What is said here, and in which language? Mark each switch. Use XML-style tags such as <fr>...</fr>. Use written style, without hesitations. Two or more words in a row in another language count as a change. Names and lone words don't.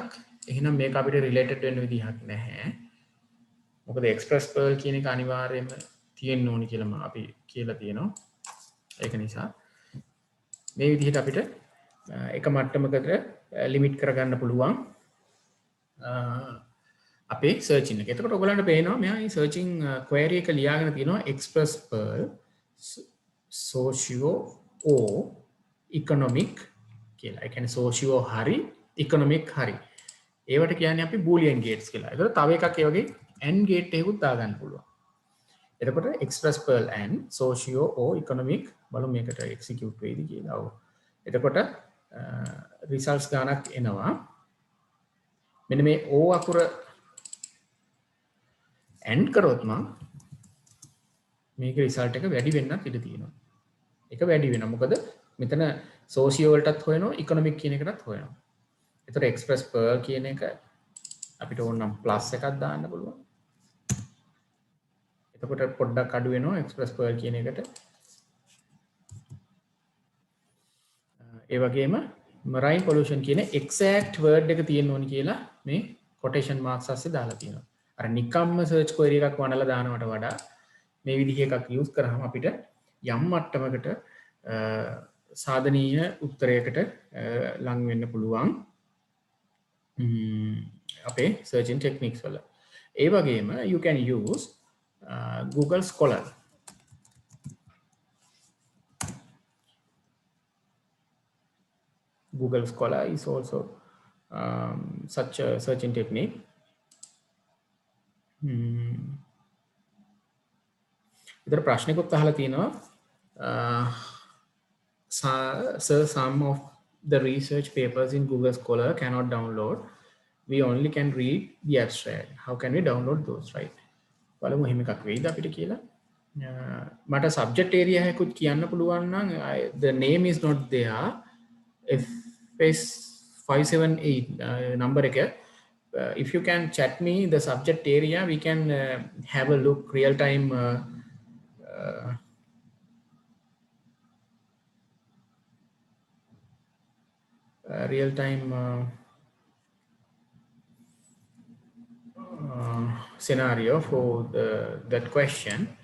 <si>එහෙනම් මේක අපිට related වෙන්න විදිහක් නැහැ. මොකද express pearl කියන එක අනිවාර්යයෙන්ම තියෙන්න ඕනි කියලා අපි කියලා තියෙනවා. ඒක නිසා මේ විදිහට අපිට එක මට්ටමකට limit කරගන්න පුළුවන් අපේ searching එක. එතකොට ඔයගලන්ට පේනවා මෙයා මේ</si> <en>searching query</en> <si>එක ලියාගෙන තියෙනවා express pearl</si> <en>socio or economic</en> <si>කියලා. ඒ කියන්නේ socio හරි economic හරි. ඒවට කියන්නේ අපි</si> <en>boolean gates</en> <si>කියලා. ඒතකොට තව එකක් ඒ වගේ</si> <en>and gate</en> <si>එකකුත් දාගන්න පුළුවන්. එතකොට express pearl</si> <en>and socio or economic</en> <si>බලමු මේකට execute වෙයිද කියලා. ඔව්. එතකොට results ගානක් එනවා. මෙන්න මේ O අකුර and කරොත් මම මේක result එක වැඩි වෙන්නත් ඉඩ තියෙනවා. ඒක වැඩි වෙනවා. මොකද මෙතන socio වලටත් හොයනවා economic කියන එකටත් හොයනවා. එතකොට express pearl කියන එක අපිට ඕන නම් plus එකක් දාන්න පුළුවන්. එතකොට පොඩ්ඩක් අඩු වෙනවා express pearl කියන එකට. ඒ වගේම</si> <en>marine pollution</en> <si>කියන</si> <en>exact word</en> <si>එක තියෙන්න ඕනි කියලා මේ</si> <en>quotation marks</en> <si>අස්සේ දාලා තියෙනවා. අර නිකම්ම</si> <en>search query</en> <si>එකක් වනලා දානවට වඩා මේ විදිහ එකක් use කරාම අපිට යම් මට්ටමකට සාධනීය උත්තරයකට ලං වෙන්න පුළුවන් අපේ</si> <en>searching techniques</en> <si>වල. ඒ වගේම</si> <en>you can use Google Scholar. Google Scholar is also such a searching technique.</en> <si>ඉතින් ප්‍රශ්නකුත් අහලා තියෙනවා</si> <en>sir, some of the research papers in Google Scholar cannot download. We only can read the abstract. How can we download those, right?</en> <si>බලමු එහෙම එකක් වෙයිද අපිට කියලා. මට</si> <en>subject area</en> <si>එකකුත් කියන්න පුළුවන් නම්</si> <en>the name is not there.</en> <si>FS578 number එක.</si> <en>If you can chat me the subject area, we can have a look real time scenario for that question.</en>